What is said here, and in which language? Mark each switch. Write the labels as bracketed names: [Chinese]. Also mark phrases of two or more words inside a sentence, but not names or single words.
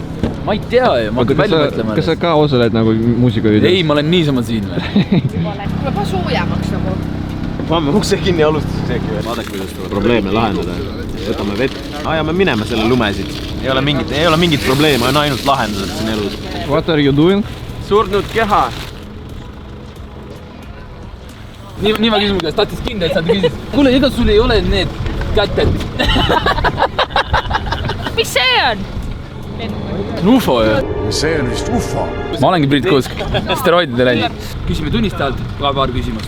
[Estonian] Ma ei tea ju, ma hakkan välja mõtlema. Kas sa ka osaled nagu muusikavideos? Ei, ma olen niisama siin veel. Tuleb ka soojamaks nagu. Vaame ukse kinni alustuseks äkki veel. Vaadake, kuidas tuleb probleeme lahendada. Võtame vett. Ajame minema selle lumesid. Ei ole mingit probleemi, on ainult lahendused siin elus. [English] What are you doing? [Estonian] Surnud keha. Nii ma küsin mu käest, tahtis kindlalt saada küsis. Kuule, ega sul ei ole need käted? Mis see on? UFO ju. See on vist UFO. Ma olengi Priit Kuusk, steroidide läinud. Küsime tunnistajalt ka paar küsimust.